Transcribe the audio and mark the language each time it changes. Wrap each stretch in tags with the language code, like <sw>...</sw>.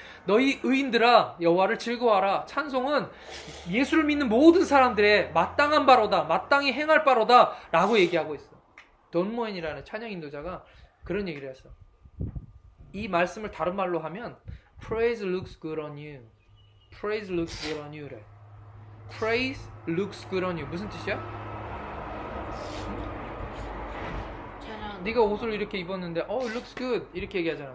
<ko>너희 의인들아 여호와를 즐거워하라. 찬송은 예수를 믿는 모든 사람들의 마땅한 바로다. 마땅히 행할 바로다. 라고 얘기하고 있어. 돈 모엔이라는 찬양 인도자가 그런 얘기를 했어. 이 말씀을 다른 말로 하면</ko> <en>Praise looks good on you. Praise looks good on you.</en> <ko>래.</ko> <en>Praise looks good on you.</en> <ko>무슨 뜻이야? 네가 옷을 이렇게 입었는데</ko> <en>it looks good</en> <ko>이렇게 얘기하잖아.</ko>